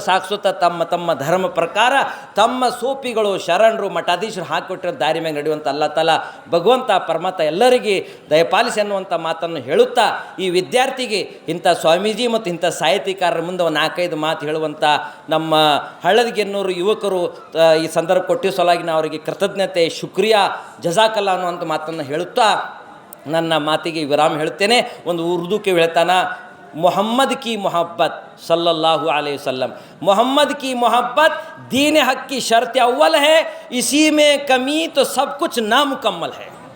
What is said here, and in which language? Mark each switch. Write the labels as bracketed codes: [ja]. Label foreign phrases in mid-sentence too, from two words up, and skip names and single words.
[kn] ಸಾಗಿಸುತ್ತಾ ತಮ್ಮ ಧರ್ಮ ಪ್ರಕಾರ ತಮ್ಮ ಸೂಫಿಗಳು ಶರಣರು ಮಠಾಧೀಶರು ಹಾಕಿಕೊಟ್ಟಿರೋ ದಾರಿ ಮೇಲೆ ನಡೆಯುವಂಥ [ar] الله تعالى [kn] ಭಗವಂತ ಪರಮಾತ್ಮ ಎಲ್ಲರಿಗೆ ದಯಪಾಲಿಸಿ ಅನ್ನುವಂಥ ಮಾತನ್ನು ಹೇಳುತ್ತಾ, ಈ ವಿದ್ಯಾರ್ಥಿಗೆ ಇಂಥ ಸ್ವಾಮೀಜಿ ಮತ್ತು ಇಂಥ ಸಾಹಿತಿಕಾರರ ಮುಂದೆ ಒಂದು 4-5 ಮಾತು ಹೇಳುವಂಥ ನಮ್ಮ ಹಳ್ಳದಗೆನ್ನೂರು ಯುವಕರು ಈ ಸಂದರ್ಭ ಕೊಟ್ಟಿರೋ ಸಲುವಾಗಿ ನಾವು ಅವರಿಗೆ ಕೃತಜ್ಞತೆ, ಶುಕ್ರಿಯಾ, ಜಜಾಕಲ್ಲಾ ಅನ್ನುವಂಥ ಮಾತನ್ನು ಹೇಳುತ್ತಾ ನನ್ನ ಮಾತಿಗೆ ವಿರಾಮ ಹೇಳುತ್ತೇನೆ. ಒಂದು ಉರ್ದುಕ್ಕೆ ಹೇಳ್ತಾನ, [ur] محمد کی محبت [ar] صلى الله عليه وسلم, [ur] محمد کی محبت دین حق کی شرط اول ہے، اسی میں کمی تو سب کچھ نامکمل ہے.